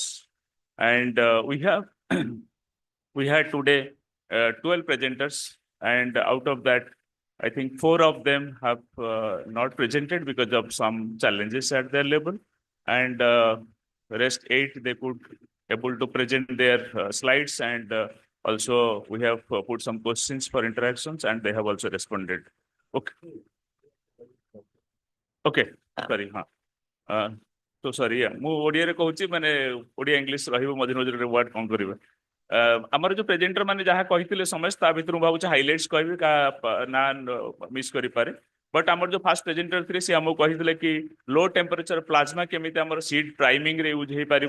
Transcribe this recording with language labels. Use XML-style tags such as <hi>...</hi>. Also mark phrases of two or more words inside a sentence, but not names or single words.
<en>And we had today 12 presenters, and out of that, I think 4 of them have not presented because of some challenges at their level, and rest 8 they could able to present their slides, and also we have put some questions for interactions, and they have also responded. Okay, sorry, so sorry,</en> <or>ମୁଁ ଓଡ଼ିଆରେ କହୁଛି, ମାନେ ଓଡ଼ିଆ ଇଂଲିଶ ରହିବ ମଝିରେ ମଝିରେ ୱାର୍ଡ କ'ଣ କରିବେ। ଆମର ଯୋଉ ପ୍ରେଜେଣ୍ଟର ମାନେ ଯାହା କହିଥିଲେ ସମସ୍ତେ, ତା ଭିତରୁ ମୁଁ ଭାବୁଛି ହାଇଲାଇଟ୍ସ କହିବି, ନା ମିସ୍ କରିପାରେ। ବଟ୍ ଆମର ଯୋଉ</or> <en>first presenter</en> <or>ଥିଲେ ସେ ଆମକୁ କହିଥିଲେ କି</or> <en>low temperature plasma</en> <or>କେମିତି ଆମର</or> <en>seed primingରେ use</en> <or>ହେଇପାରିବ।</or>